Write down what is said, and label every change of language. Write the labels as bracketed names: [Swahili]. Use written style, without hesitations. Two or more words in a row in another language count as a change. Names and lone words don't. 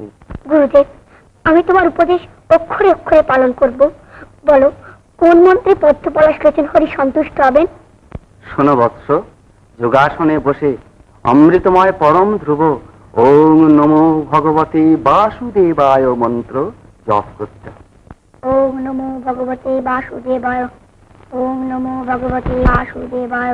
[Bangla] গুরুদেব আমি তোমার উপদেশ অক্ষরে অক্ষরে পালন করব বলো কোন মন্ত্রে পদ্ম পলাশ লোচন হরি সন্তুষ্ট হবেন শোনো বৎস যোগাসনে বসে অমৃতময় পরম ধ্রুব [Sanskrit] ওং নমো ভগবতে বাসুদেবায় [Bangla] মন্ত্র জপ করতে। [Sanskrit] ওম নমো ভগবতে বাসুদেবায়। ওম নমো ভগবতে বাসুদেবায়।